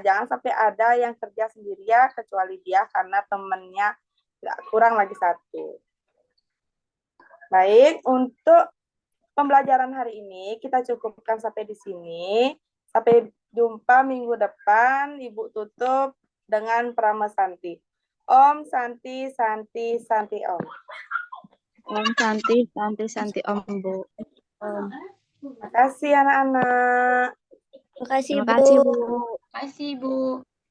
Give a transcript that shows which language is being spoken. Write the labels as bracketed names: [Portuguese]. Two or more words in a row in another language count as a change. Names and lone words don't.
[Indonesian] Jangan sampai ada yang kerja sendirian kecuali dia karena temannya kurang lagi satu. Baik, untuk pembelajaran hari ini kita cukupkan sampai di sini. Sampai jumpa minggu depan. Ibu tutup dengan Pramesanti. [Sanskrit] Om Santi Santi Santi Om. Om Santi, Santi, Santi, Om, Bu. [Indonesian] Terima kasih anak-anak. Terima kasih, Terima kasih, Bu. Terima kasih, Bu.